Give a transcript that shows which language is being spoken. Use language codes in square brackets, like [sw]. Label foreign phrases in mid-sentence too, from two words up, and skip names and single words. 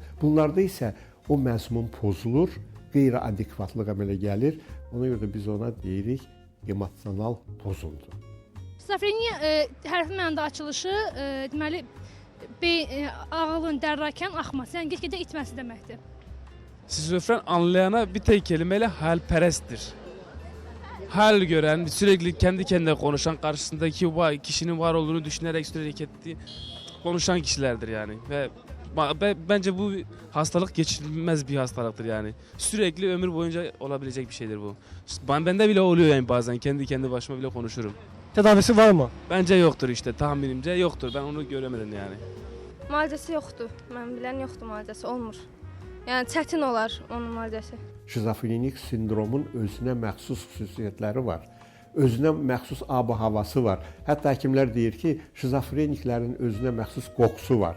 [az] Bunlarda isə o məzmun pozulur, qeyri-adekvatlıq əmələ gəlir. Ona görə də biz ona deyirik emosional pozuntu. Şizofreniya hərfi mənada açılışı deməli ağılın dərrakən axması, yəni get-gedə itməsi deməkdir. [tr] Şizofren anlayana bir tek kelimeyle hayalperesttir. Hayal gören, sürekli kendi kendine konuşan, karşısındaki kişinin var olduğunu düşünerek sürekli konuşan kişilerdir yani. Ve bence bu hastalık geçilmez bir hastalıktır yani. Sürekli ömür boyunca olabilecek bir şeydir bu. Bende bile oluyor yani bazen kendi başıma bile konuşurum. Tedavisi var mı? Bence yoktur işte, tahminimce yoktur. Ben onu göremedim yani. [az] Müalicəsi yoxdur. Mən bilən yoxdur müalicəsi, olmur. Yəni çətin olar onun müalicəsi. Şizofrenik sindromun özünə məxsus xüsusiyyətləri var. Özünə məxsus ab-havası var. Hətta həkimlər deyir ki, şizofreniklərin özünə məxsus qoxusu var.